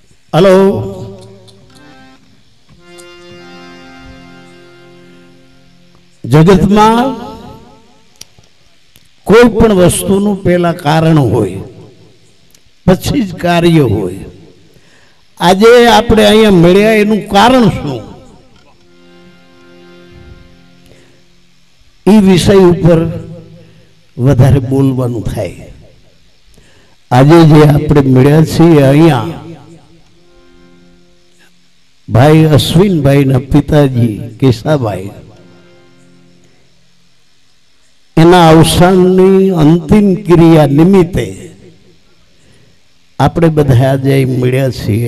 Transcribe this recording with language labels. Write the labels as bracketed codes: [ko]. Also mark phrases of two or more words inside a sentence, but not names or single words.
[gu] હેલો જગત માં કોઈ પણ વસ્તુનું પહેલું કારણ હોય પછી જ કાર્ય હોય। આજે આપણે અહીંયા મળ્યા એનું કારણ શું એ વિષય ઉપર વધારે બોલવાનું થાય। આજે જે આપણે મળ્યા છીએ અહીંયા ભાઈ અશ્વિન ભાઈ ના પિતાજી કેશાભાઈ એના અવસાનની અંતિમ ક્રિયા નિમિત્તે આપણે બધા આજ મળ્યા છીએ।